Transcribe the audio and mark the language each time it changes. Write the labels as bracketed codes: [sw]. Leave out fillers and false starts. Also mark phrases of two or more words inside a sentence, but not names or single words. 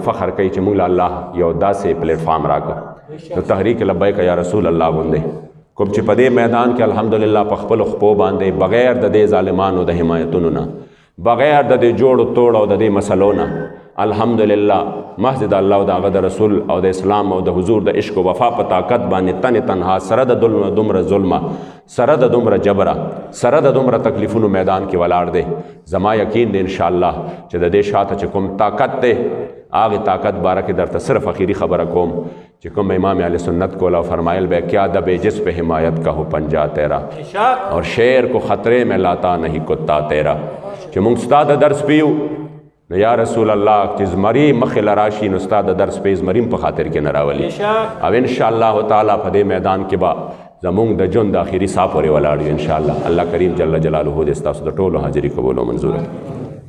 [ps] فخر کوي چې موږ له الله یو داسې پلیټفارم راکړ نو تحریک لبیک یا رسول الله غوندې کوم چې په دې میدان کې الحمدلله په خپلو خپو باندې بغیر د دې ظالمانو د حمایتونو نه، بغیر د دې جوړو توړ او د دې مسلو نه، الحمدلله محض د الله او د هغه د رسول او د اسلام او د حضور د عشق و وفا په طاقت باندې تن تنها سره د دومره ظلمه، سره د دومره جبره، سره د دومره تکلیفونو میدان کې ولاړ دی. زما یقین دی انشاءالله چې د دې شاته چې کوم طاقت دی هغې طاقت باره کې درته صرف اخیری خبره کوم چې کوم امام اہل سنت کو لو فرمایل [ur] بے کیا دبے جس پہ حمایت کا ہو پنجا تیرا اور شیر کو خطرے میں لاتا نہیں کتا تیرا. [ps] چې مونږ ستا د درس پیو نو [ar] یا رسول الله [ps] چې زمري مخې لراشي نو ستا د درس پې زمري په خاطر کې نه راولي، او [ar] انشاءالله تعالی [ps] په دې میدان کې به زمونږ د ژوند د آخري ساه پورې ولاړ یو انشاءالله. الله کریم [ar] جل جلاله [ps] دې ستاسو د ټولو حاضري قبول او منظور کړي.